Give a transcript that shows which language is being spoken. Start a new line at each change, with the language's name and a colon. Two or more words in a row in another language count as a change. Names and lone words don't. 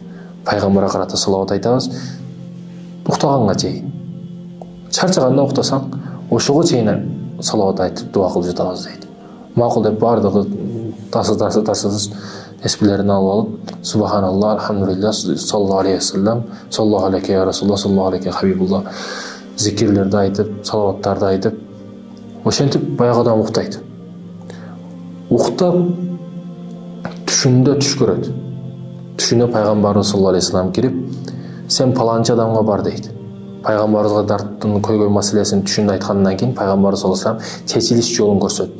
Kyrgyz: Пайгамбарга карата салават айтабыз, уктаганга чейин. Чарчаганда уктасаң, ошого чейин салават айтып дуа кылып жатабыз дейт. Макул деп бардыгы тасы теспилерин алып алып,
Arabic: سبحان الله الحمد لله, صلى الله عليه وسلم صلى الله عليه يا رسول الله صلى الله عليه حبيب الله
Kyrgyz: зикирлерди айтып, салаваттарды айтып, ошентип баягы адам уктайт. Уктап түшүндө түш көрөт. Түшүнө пайгамбарыбыз
Arabic: صلى الله عليه وسلم
Kyrgyz: кирип, сен паланчы адамга бар дейт. Пайгамбарыбызга дарттын көйгөй маселесин түшүндө айткандан кийин пайгамбарыбыз
Arabic: صلى الله عليه وسلم
Kyrgyz: чечилиш жолун көрсөттү.